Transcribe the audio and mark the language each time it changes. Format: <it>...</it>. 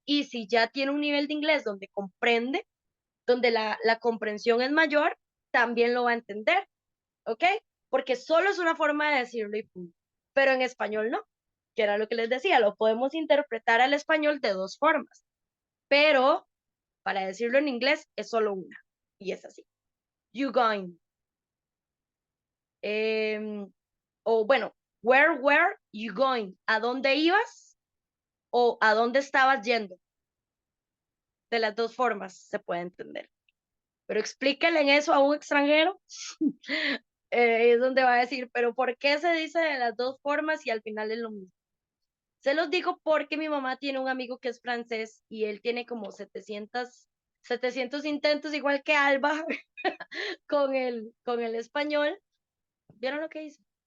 <es>Y si ya tiene un nivel de inglés donde comprende, donde la comprensión es mayor, también lo va a entender, ¿ok? Porque solo es una forma de decirlo y punto. Pero en español no, que era lo que les decía, lo podemos interpretar al español de dos formas, pero para decirlo en inglés es solo una, y es así.</es> <en>You going.</en> <es>O bueno,</es> <en>where were you going?</en> <es>¿A dónde ibas? O ¿a dónde estabas yendo? De las dos formas se puede entender. Pero explíquenle en eso a un extranjero, es donde va a decir, pero ¿por qué se dice de las dos formas y al final es lo mismo? Se los digo porque mi mamá tiene un amigo que es francés y él tiene como 700 intentos, igual que Alba, con el español. ¿Vieron lo que hizo?</es>